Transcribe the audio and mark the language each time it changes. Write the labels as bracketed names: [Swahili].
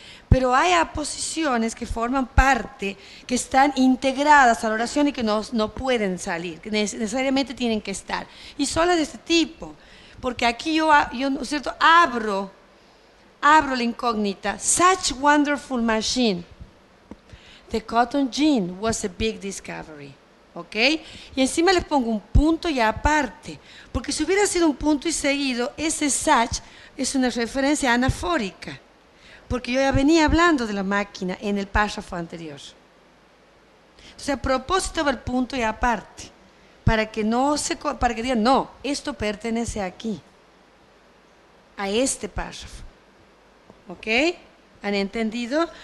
[Spanish] Pero hay aposiciones que forman parte, que están integradas a la oración y que no pueden salir, que necesariamente tienen que estar. Y son las de este tipo. porque aquí yo ¿no es cierto?, abro la incógnita. [English] Such wonderful machine. The cotton gin was a big discovery. [Spanish] ¿Ok? Y encima les pongo un punto y aparte, porque si hubiera sido un punto y seguido, ese such es una referencia anafórica, porque yo ya venía hablando de la máquina en el párrafo anterior. Entonces, a propósito va el punto y aparte, para que digan, no, esto pertenece aquí, a este párrafo. ¿Ok? ¿Han entendido?